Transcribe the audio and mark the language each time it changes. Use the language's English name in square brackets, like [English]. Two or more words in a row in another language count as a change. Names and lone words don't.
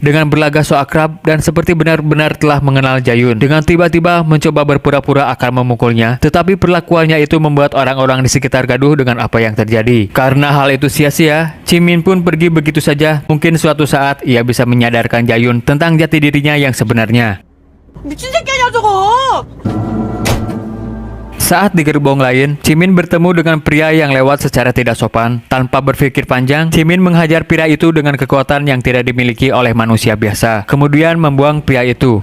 [Indonesian] Dengan berlagak so akrab dan seperti benar-benar telah mengenal Jayun, dengan tiba-tiba mencoba berpura-pura akan memukulnya. Tetapi perlakuannya itu membuat orang-orang di sekitar gaduh dengan apa yang terjadi. Karena hal itu sia-sia, Jimin pun pergi begitu saja. Mungkin suatu saat ia bisa menyadarkan Jayun tentang jati dirinya yang sebenarnya. [Korean] 미친 새끼 아니야 저거. [Indonesian] Saat di gerbong lain, Jimin bertemu dengan pria yang lewat secara tidak sopan. Tanpa berpikir panjang, Jimin menghajar pria itu dengan kekuatan yang tidak dimiliki oleh manusia biasa. Kemudian membuang pria itu.